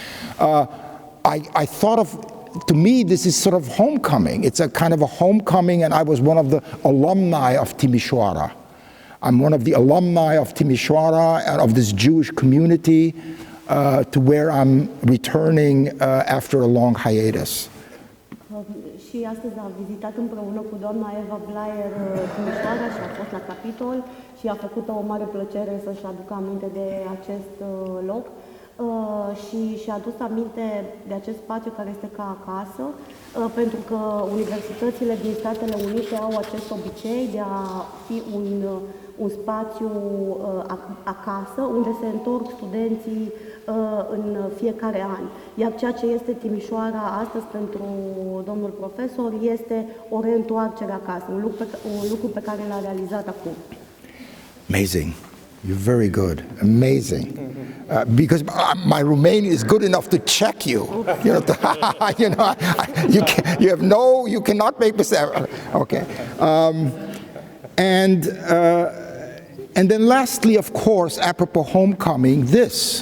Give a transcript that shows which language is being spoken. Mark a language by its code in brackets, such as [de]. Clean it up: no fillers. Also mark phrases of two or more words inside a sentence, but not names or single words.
[en] I thought of, to me, this is sort of homecoming. It's a kind of a homecoming, and I was one of the alumni of Timișoara. I'm one of the alumni of Timișoara and of this Jewish community to where I'm returning after a long hiatus. [ro] Și astăzi a vizitat împreună cu doamna Eva Blaier Timișoara și a fost la capitol și a făcut o mare plăcere să-și aducă aminte de acest loc și și-a adus aminte de acest spațiu care este ca acasă, pentru că universitățile din Statele Unite au acest obicei de a fi un spațiu acasă, unde se întorc studenții în fiecare an. Iar ceea ce este Timișoara astăzi pentru domnul profesor este o reîntoarcere acasă, un lucru pe care l-a realizat acum. [en] Amazing. You're very good. Amazing. Because my Romanian is good enough to check you. You know, you cannot make mistakes. Okay. And then lastly, of course, apropos homecoming, this.